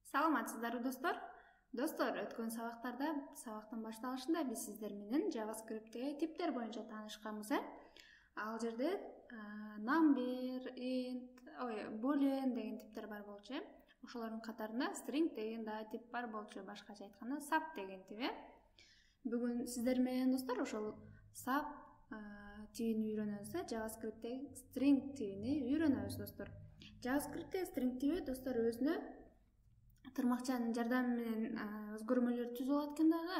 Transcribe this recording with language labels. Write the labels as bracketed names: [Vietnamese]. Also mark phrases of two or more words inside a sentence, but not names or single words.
[Kyrgyz] Саламатсыздарбы достор? Достор, өткөн сабактан башталышында биз сиздер менен JavaScript'теги типтер боюнча таанышканбыз. Ал жерде number, int, boolean деген типтер бар болчу. Ошолордун катарында string деген да тип бар болчу. Башкача айтканда sub деген тип. Бүгүн сиздер менен достор ошол sub тибин үйрөнөбүз. JavaScript'теги string тибини үйрөнөбүз достор. JavaScript'теги string тиби достор өзүнө тырмакчанын жардамы менен өзгөрмөлөр түзүп алат экен дагы.